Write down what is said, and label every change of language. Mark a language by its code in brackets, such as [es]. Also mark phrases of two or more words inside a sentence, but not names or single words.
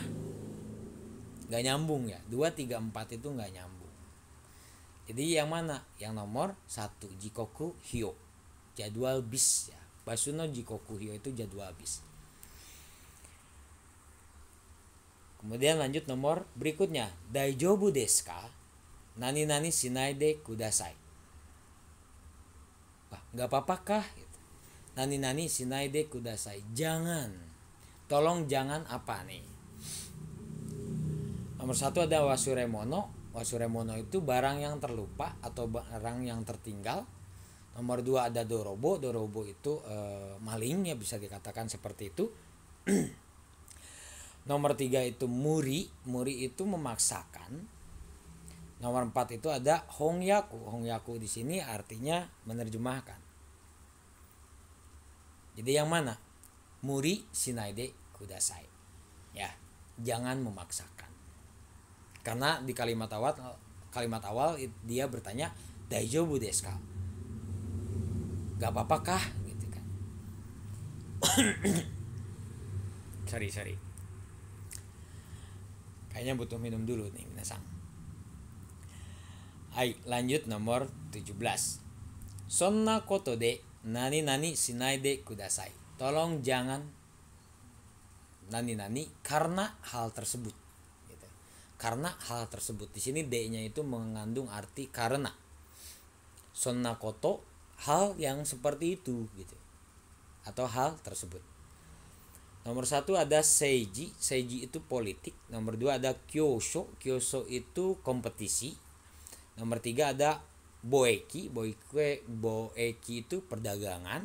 [id] Gak nyambung ya. 2, 3, 4 itu gak nyambung. Jadi yang mana? Yang nomor 1 [ja] jikoku hyo, [id] jadwal bis ya. [ja] Basuno jikoku hyo [id] itu jadwal bis. Kemudian lanjut nomor berikutnya, [ja] daijoubu desu ka? Nani nani shinai de kudasai. [id] Wah, nggak apa-apa kah? Gitu. [ja] Nani nani shinai de kudasai. [id] Jangan. Tolong jangan apa nih? Nomor 1 ada wasuremono. Wasuremono itu barang yang terlupa atau barang yang tertinggal. Nomor 2 ada dorobo. Dorobo itu maling, ya bisa dikatakan seperti itu. Nomor 3 itu muri. Muri itu memaksakan. Nomor 4 itu ada hongyaku. Hongyaku di sini artinya menerjemahkan. Jadi yang mana? [ja] Muri shinaide kudasai. [id] Ya, jangan memaksakan. Karena di kalimat awal dia bertanya [ja] daijoubu desu ka? [id] Gak apa-apa kah? Gitu kan. sorry. Kayaknya butuh minum dulu nih minasang. Hai, lanjut nomor 17. [ja] Sonna koto de nani nani shinai de kudasai. [id] Tolong jangan [ja] nani nani [id] karena hal tersebut. Gitu. Karena hal tersebut. Di sini de-nya itu mengandung arti karena. [ja] Sonna koto [id] hal yang seperti itu gitu. Atau hal tersebut. Nomor 1 ada seiji. Seiji itu politik. Nomor 2 ada kyosho. Kyosho itu kompetisi. Nomor 3 ada boeki. Boeki itu perdagangan.